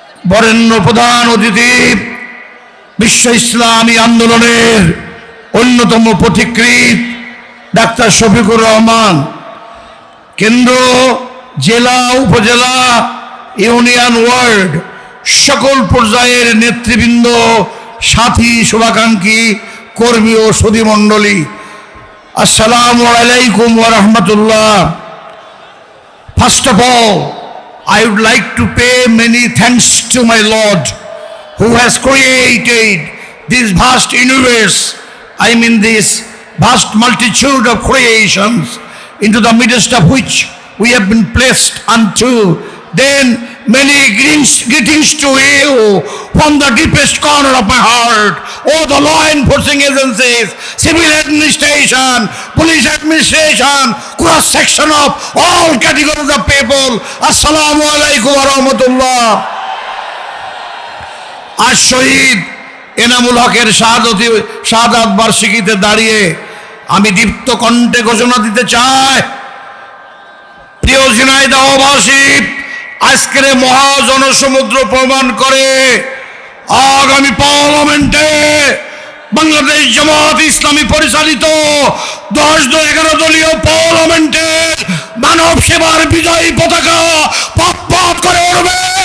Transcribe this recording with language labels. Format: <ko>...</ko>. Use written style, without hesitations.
<bn>বরেণ্য প্রধান অতিথি, বিশ্ব ইসলামী আন্দোলনের অন্যতম পথিকৃৎ ডাক্তার শফিকুর রহমান, কেন্দ্র, জেলা, উপজেলা, ইউনিয়ন, ওয়ার্ড সকল পর্যায়ের নেতৃবৃন্দ, সাথী, শুভাকাঙ্ক্ষী, কর্মী ও সুধীমণ্ডলী, আসসালামু আলাইকুম ওয়া রাহমাতুল্লাহ।</bn> <en>First of all, I would like to pay many thanks to my Lord who has created this vast universe, I mean this vast multitude of creations, into the midst of which we have been placed unto. Then many greetings to you from the deepest corner of my heart. All the law enforcing agencies, civil administration, police administration, cross section of all categories of people.</en> <ar>Assalamu alaikum wa rahmatullah.</ar> <bn>আজ শহীদ এনামুল হকের শাহাদাত বার্ষিকীতে দাঁড়িয়ে আমি দীপ্ত কণ্ঠে ঘোষণা দিতে চাই, প্রিয় ঝিনাইদহবাসী, আজকের মহাজনসমুদ্র প্রমাণ করে আগামী পার্লামেন্টে বাংলাদেশ জামাত ইসলামী পরিচালিত 10-11 দলীয় পার্লামেন্টের মানব সেবার বিজয়ী পতাকা পথ পথ করে উঠবে।</bn>